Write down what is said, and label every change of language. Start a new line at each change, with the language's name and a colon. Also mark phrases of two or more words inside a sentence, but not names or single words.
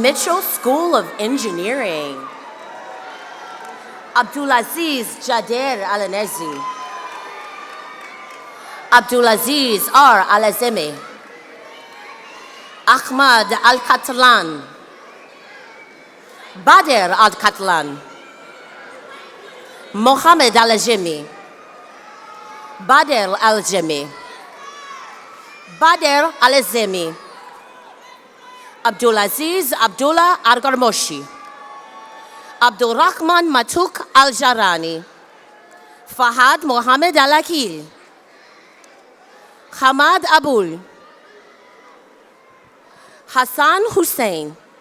English: Mitchell School of Engineering. Abdulaziz Jader Alanezi. Abdulaziz R. Alazemi. Ahmad Al-Catalan. Bader Al-Catalan. Mohammed Al-Ajemi. Bader Al-Ajemi. Bader Al-Azemi. Abdulaziz Abdullah Argarmoshi. Abdul Rahman Matuk Al-Jarani. Fahad Mohammed Al-Akil. Hamad Abul. Hassan Hussein.